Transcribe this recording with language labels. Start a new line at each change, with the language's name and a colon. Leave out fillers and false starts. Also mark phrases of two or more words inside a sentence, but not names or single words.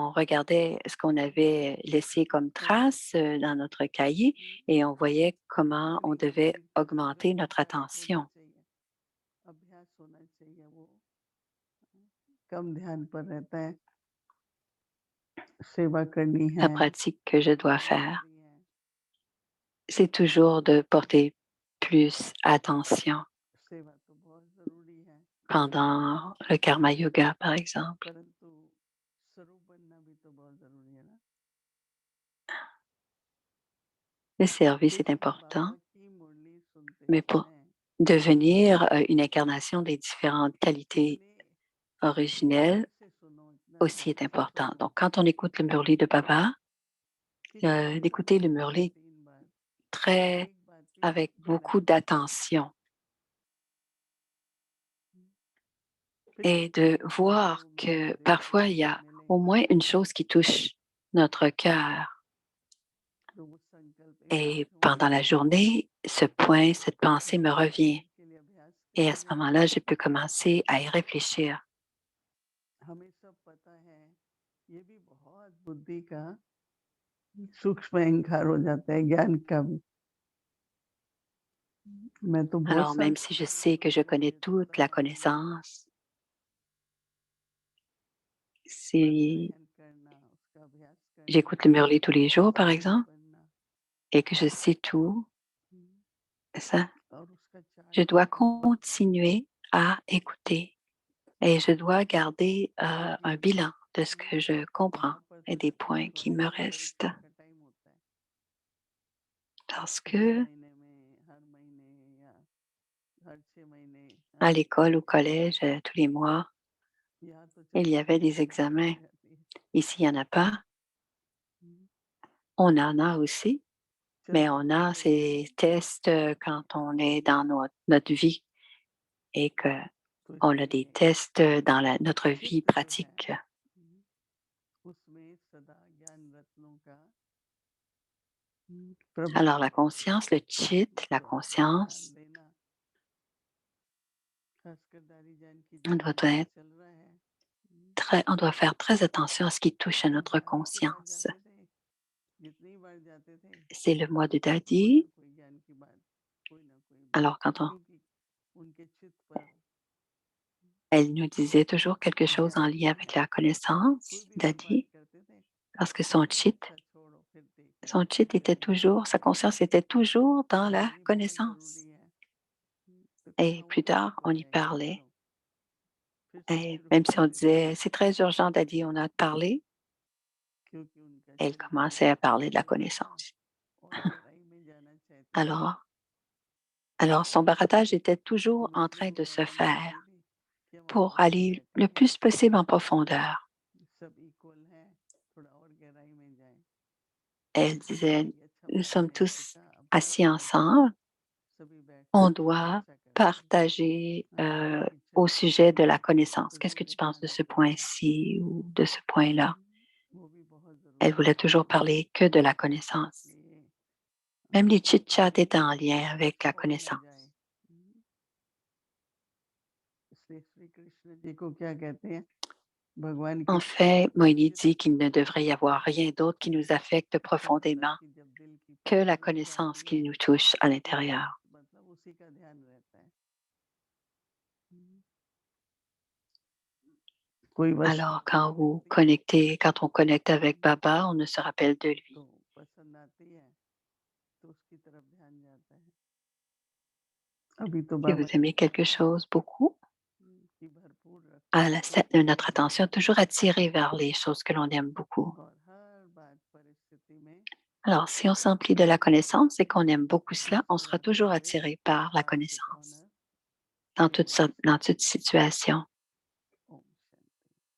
French: on regardait ce qu'on avait laissé comme
Hindi: थोड़ा
French: trace dans notre cahier et on voyait comment on
Hindi: धीरे
French: devait
Hindi: धीरे
French: augmenter notre
Hindi: प्रयास होना
French: attention.
Hindi: चाहिए, अभ्यास होना चाहिए, वो कम ध्यान पर रहता है, सेवा करनी
French: La
Hindi: है,
French: pratique que je dois
Hindi: सेवा
French: faire,
Hindi: करनी है,
French: c'est toujours de porter plus attention
Hindi: सेवा तो बहुत ज़रूरी है,
French: pendant le karma yoga, par exemple.
Hindi: परंतु स्वरूप बनना भी तो बहुत ज़रूरी है ना।
French: Le service
Hindi: एक
French: est
Hindi: बार बाबा
French: important,
Hindi: की मुरली सुनते
French: mais pour
Hindi: समय
French: devenir une incarnation des différentes qualités
Hindi: इतने
French: originelles
Hindi: प्यार से सुनो, इतना
French: aussi est
Hindi: ध्यान से
French: important.
Hindi: सुनो
French: Donc, quand on écoute le murli de Baba,
Hindi: कि जब भी
French: d'écouter le
Hindi: 2 बार,
French: murli
Hindi: 3 बार
French: très
Hindi: एक बात भी
French: avec
Hindi: भूला
French: beaucoup
Hindi: नहीं जाए।
French: d'attention
Hindi: फिर
French: et
Hindi: कहते
French: de
Hindi: हैं कि हम
French: voir
Hindi: लोग
French: que
Hindi: देखते
French: parfois il y
Hindi: हैं,
French: a au
Hindi: मिलेंगे,
French: moins une chose qui touche notre cœur.
Hindi: तो वो संकल्प एक
French: Et
Hindi: बार हो,
French: pendant la journée, ce point, cette pensée me
Hindi: उसको
French: revient.
Hindi: जानने के लिए अभ्यास
French: Et à ce
Hindi: करेंगे।
French: moment-là, je peux commencer à y réfléchir.
Hindi: हमें सब पता है, ये भी बहुत बुद्धि का सूक्ष्म अहंकार हो जाता है, ज्ञान का भी। मैं तो बहुत
French: Alors,
Hindi: साल
French: même si je
Hindi: पहले
French: sais que je connais
Hindi: ये
French: toute
Hindi: होता
French: la
Hindi: था कि
French: connaissance, si
Hindi: प्राणायाम करना, उसका अभ्यास करना,
French: j'écoute le murli tous les jours, par
Hindi: स्वरूप
French: exemple,
Hindi: बनना,
French: et que je sais tout, ça,
Hindi: और उसका चार्ट
French: je dois
Hindi: रखना बहुत ज़रूरी है।
French: continuer à écouter et je dois garder
Hindi: क्योंकि
French: un bilan de ce
Hindi: ये
French: que je comprends
Hindi: यहाँ पर
French: et
Hindi: तो
French: des points qui me
Hindi: वार्षिक
French: restent.
Hindi: परीक्षा का टाइम होता है।
French: Parce
Hindi: 2
French: que
Hindi: महीने में, हर महीने या हर 6 महीने,
French: à
Hindi: हाँ,
French: l'école, au collège, tous les mois,
Hindi: यहाँ तो
French: il
Hindi: चलो
French: y avait des
Hindi: परीक्षा शुरू
French: examens.
Hindi: हो जाती है।
French: Ici, il n'y en a pas. हुँ, On en a aussi, mais
Hindi: चलते
French: on a
Hindi: फिरते
French: ces tests quand on est dans notre vie et
Hindi: तो
French: qu'on a des
Hindi: इसलिए
French: tests dans notre vie
Hindi: चित्त जो है,
French: pratique.
Hindi: उसमें सदा ज्ञान रत्नों का प्रभाव
French: Alors, la
Hindi: होता है।
French: conscience, le chit, la
Hindi: तो अपना ध्यान
French: conscience,
Hindi: देना, खासकर दारी जान की
French: on
Hindi: जब
French: doit
Hindi: परीक्षा
French: être
Hindi: चल रहा है,
French: on doit faire très attention à ce qui touche à
Hindi: तो
French: notre
Hindi: दादी के पास
French: conscience.
Hindi: जाते थे, जितनी बार जाते थे,
French: C'est le mois de
Hindi: कोई ना
French: Dadi.
Hindi: कोई ज्ञान की बात, कोई ना कोई बात,
French: Alors, quand
Hindi: क्योंकि उनके चित्त पर
French: elle nous disait toujours quelque chose en
Hindi: ज्ञान
French: lien
Hindi: था,
French: avec la
Hindi: कोई
French: connaissance,
Hindi: भी हम बात
French: Dadi,
Hindi: करते थे,
French: parce que
Hindi: कहते थे अच्छा छोड़ो फिर
French: son
Hindi: देखेंगे,
French: chit
Hindi: फिर
French: était
Hindi: करेंगे,
French: toujours, sa conscience était toujours dans la
Hindi: ये बहुत
French: connaissance.
Hindi: ज़रूरी है। तो
French: Et
Hindi: कहाँ वो
French: plus
Hindi: बात
French: tard,
Hindi: हो
French: on y
Hindi: जाएगी,
French: parlait.
Hindi: चलो फिर से
French: Et
Hindi: शुरू
French: même si on
Hindi: करते थे,
French: disait, c'est très urgent, Daddy, on a parlé,
Hindi: क्योंकि उनका
French: elle
Hindi: चित्त बहुत
French: commençait à parler de la
Hindi: गहरा था
French: connaissance.
Hindi: और गहराई में जाना चाहती थी।
French: Alors, alors son barattage était
Hindi: तो
French: toujours
Hindi: मैं
French: en
Hindi: भी
French: train de
Hindi: बोला
French: se
Hindi: मम्मी को
French: faire
Hindi: भी कि हम
French: pour
Hindi: आराम से
French: aller
Hindi: बैठे
French: le
Hindi: हैं,
French: plus possible en profondeur.
Hindi: सब इक्वल हैं, थोड़ा और गहराई में जाएँ।
French: Elle disait,
Hindi: कि अच्छा
French: nous
Hindi: बाबा
French: sommes
Hindi: ने
French: tous
Hindi: सिखा, अब
French: assis
Hindi: कैसे बैठे,
French: ensemble,
Hindi: सभी बैठ
French: on
Hindi: करके
French: doit
Hindi: चर्चा करते हैं।
French: partager
Hindi: हाँ, कि
French: au
Hindi: चलो
French: sujet de la connaissance.
Hindi: तो
French: Qu'est-ce que
Hindi: इसमें
French: tu penses de
Hindi: ध्यान
French: ce
Hindi: रखना है।
French: point-ci ou de ce point-là?
Hindi: वो भी बहुत
French: Elle
Hindi: ज़रूरी
French: voulait
Hindi: है।
French: toujours parler que de la connaissance.
Hindi: इसलिए
French: Même les chit-chats
Hindi: आगे
French: étaient en lien avec la
Hindi: छोड़ ना
French: connaissance.
Hindi: जाए। इसलिए श्री कृष्ण जी को क्या कहते हैं? भगवान की
French: En fait, Moïni dit qu'il ne devrait y avoir rien d'autre qui nous affecte
Hindi: क्या होता है
French: profondément
Hindi: कि जब दिल की
French: que la
Hindi: पवित्रता
French: connaissance
Hindi: होती
French: qui
Hindi: है
French: nous touche à
Hindi: तो बस
French: l'intérieur.
Hindi: मतलब उसी का ध्यान रहता है। हुँ। कोई वस्तु
French: Alors, quand vous
Hindi: दिखती है
French: connectez, quand on connecte avec हुँ, Baba, on ne se rappelle de
Hindi: तो
French: lui.
Hindi: पसंद आती है तो उसकी तरफ ध्यान जाता है। अभी तो
French: Si
Hindi: बाबा
French: vous
Hindi: ने
French: aimez quelque
Hindi: बताया
French: chose beaucoup,
Hindi: कि भरपूर रखो तो
French: notre attention est toujours attirée vers les choses que l'on aime beaucoup.
Hindi: और हर बात परिस्थिति में
French: Alors, si on s'emplit de la connaissance et qu'on aime beaucoup cela, on sera
Hindi: मुस्कुराते
French: toujours
Hindi: हुए
French: attiré par la
Hindi: बाबा के
French: connaissance
Hindi: कॉर्नर खड़े हो
French: dans toute situation.
Hindi: ओम शांति।